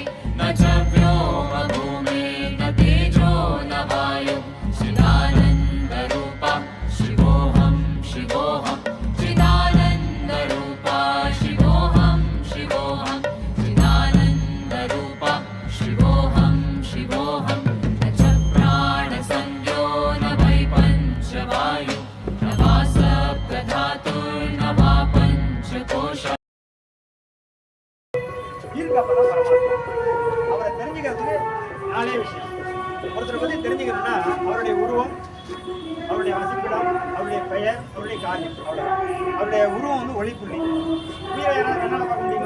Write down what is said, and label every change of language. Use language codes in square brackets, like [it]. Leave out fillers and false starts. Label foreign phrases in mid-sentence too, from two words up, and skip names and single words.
[sa] न च व्योमभूमे न तेजो न वायु चिदानन्दरूपा शिवोऽहं शिवोऽहं चिदानन्दरूपा शिवोऽहं शिवोऽहं चिदानन्दरूपा शिवोऽहं शिवोऽहं न च प्राणसंज्ञो न वै पञ्चवायु न वा सप्तधातुर्न वा पञ्चकोश [ta] ஈர்க்கப்பதான் பரமாத்மா. அவரை தெரிஞ்சுக்கிறதுக்கு 4 விஷயம். ஒருத்தரை பத்தி தெரிஞ்சுக்கணும்னா அவருடைய உருவம், அவருடைய வசிப்பிடம், அவருடைய பெயர், அவருடைய காரியம், அவ்வளவுதான். அவருடைய உருவம் வந்து ஒளிப்புள்ளி. கீழே யாராவது கண்ணால பார்க்க முடியுமா?